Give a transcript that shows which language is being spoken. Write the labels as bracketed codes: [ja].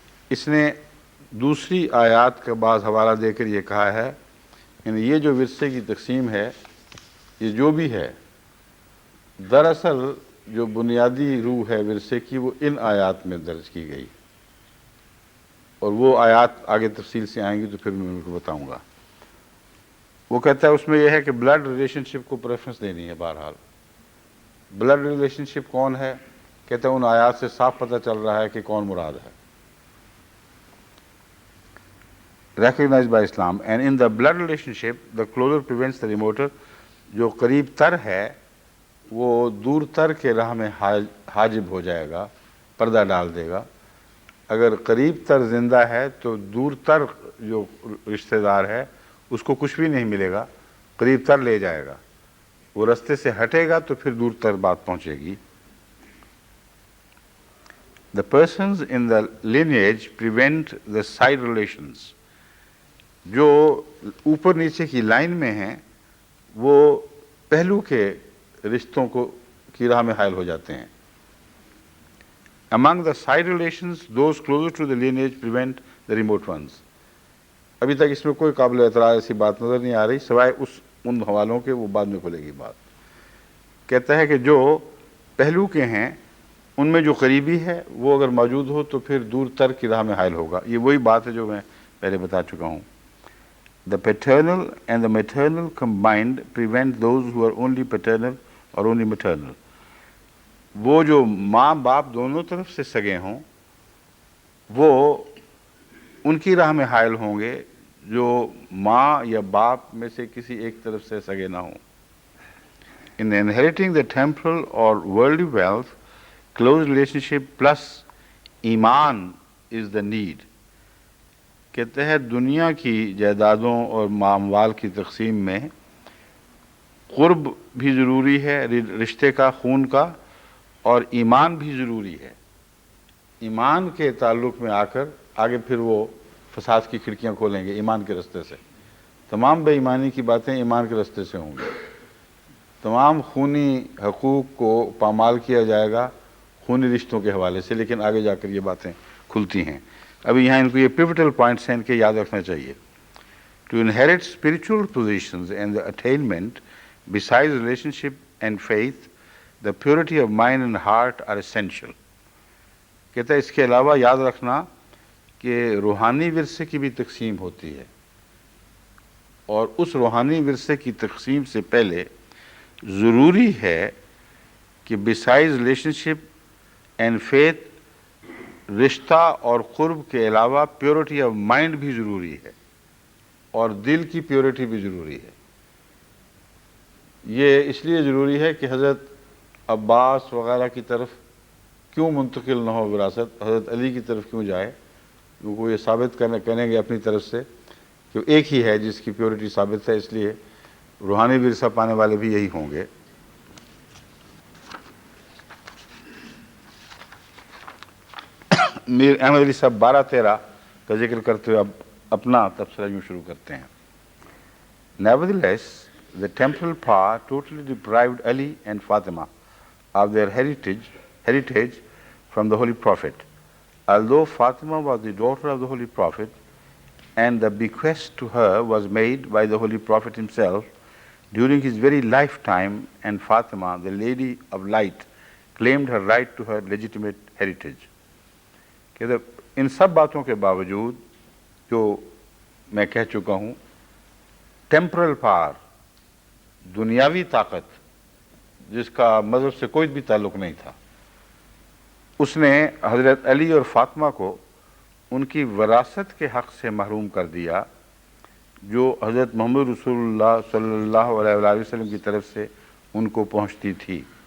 [ur] اس نے دوسری آیات کا بعض حوالہ دے کر یہ کہا ہے، یعنی یہ جو ورثے کی تقسیم ہے، یہ جو بھی ہے، دراصل جو بنیادی روح ہے ورثے کی وہ ان آیات میں درج کی گئی، اور وہ آیات آگے تفصیل سے آئیں گی تو پھر میں ان کو بتاؤں گا۔ وہ کہتا ہے اس میں یہ ہے کہ بلڈ ریلیشن شپ کو پریفرنس دینی ہے. بہرحال بلڈ ریلیشن شپ کون ہے؟ کہتا ہے ان آیات سے صاف پتہ چل رہا ہے کہ کون مراد ہے. [en] recognized by Islam, and in the blood relationship the closer prevents the remoter. [ur] جو قریب تر ہے وہ دور تر کے راہ میں حاجب ہو جائے گا، پردہ ڈال دے گا. اگر قریب تر زندہ ہے تو دور تر جو رشتہ دار ہے اس کو کچھ بھی نہیں ملے گا، قریب تر لے جائے گا. وہ رستے سے ہٹے گا تو پھر دور تر بات پہنچے گی. [en] The persons in the lineage prevent the side relations. [ur] جو اوپر نیچے کی لائن میں ہیں وہ پہلو کے رشتوں کی راہ میں حائل ہو جاتے ہیں. [en] Among the side relations, those closer to the lineage prevent the remote ones. [ur] ابھی تک اس میں کوئی قابل اعتراض ایسی بات نظر نہیں آ رہی سوائے ان حوالوں کے، وہ بعد میں کھلے گی بات. کہتا ہے کہ جو پہلو کے ہیں ان میں جو قریبی ہے وہ اگر موجود ہو تو پھر دور تر کی راہ میں حائل ہوگا. یہ وہی بات ہے جو میں پہلے بتا چکا ہوں. [en] The paternal and the maternal combined prevent those who are only paternal or only maternal. [ur] وہ جو ماں باپ دونوں طرف سے سگے ہوں وہ ان کی راہ میں حائل ہوں گے جو ماں یا باپ میں سے کسی ایک طرف سے سگے نہ ہوں. [en] In inheriting the temporal or worldly wealth, close relationship plus ایمان is the need. [ur] کہتے ہیں دنیا کی جائیدادوں اور اموال کی تقسیم میں قرب بھی ضروری ہے، رشتے کا، خون کا، اور ایمان بھی ضروری ہے. ایمان کے تعلق میں آ کر آگے پھر وہ فساد کی کھڑکیاں کھولیں گے ایمان کے رستے سے. تمام بے ایمانی کی باتیں ایمان کے رستے سے ہوں گی. تمام خونی حقوق کو پامال کیا جائے گا خونی رشتوں کے حوالے سے، لیکن آگے جا کر یہ باتیں کھلتی ہیں. ابھی یہاں ان کو یہ پیوٹل پوائنٹس ہیں، ان کے یاد رکھنا چاہیے. [en] To inherit spiritual positions and the attainment, besides relationship and faith, the purity of mind and heart are essential. [ur] کہتا ہے اس کے علاوہ یاد رکھنا کہ روحانی ورثے کی بھی تقسیم ہوتی ہے، اور اس روحانی ورثے کی تقسیم سے پہلے ضروری ہے کہ [en] besides relationship and faith [ur] رشتہ اور قرب کے علاوہ [en] purity of mind [ur] بھی ضروری ہے اور دل کی پیورٹی بھی ضروری ہے. یہ اس لیے ضروری ہے کہ حضرت عباس وغیرہ کی طرف کیوں منتقل نہ ہو وراثت، حضرت علی کی طرف کیوں جائے، کیونکہ وہ یہ ثابت کریں گے اپنی طرف سے کہ ایک ہی ہے جس کی پیورٹی ثابت ہے، اس لیے روحانی ورثہ پانے والے بھی یہی ہوں گے. میر احمد علی صاحب 12-13 کا ذکر کرتے ہوئے اب اپنا تبصرہ یوں شروع کرتے ہیں. [en] Nevertheless, the temporal power totally deprived Ali and Fatima of their heritage from the Holy Prophet. Although Fatima was the daughter of the Holy Prophet and the bequest to her was made by the Holy Prophet himself during his very lifetime, and Fatima, the Lady of Light, claimed her right to her legitimate heritage. [ur] کہ ان سب باتوں کے باوجود جو میں کہہ چکا ہوں، temporal power, دنیاوی طاقت جس کا مذہب سے کوئی بھی تعلق نہیں تھا، اس نے حضرت علی اور فاطمہ کو ان کی وراثت کے حق سے محروم کر دیا جو حضرت محمد رسول اللہ صلی اللہ علیہ وآلہ وسلم کی طرف سے ان کو پہنچتی تھی.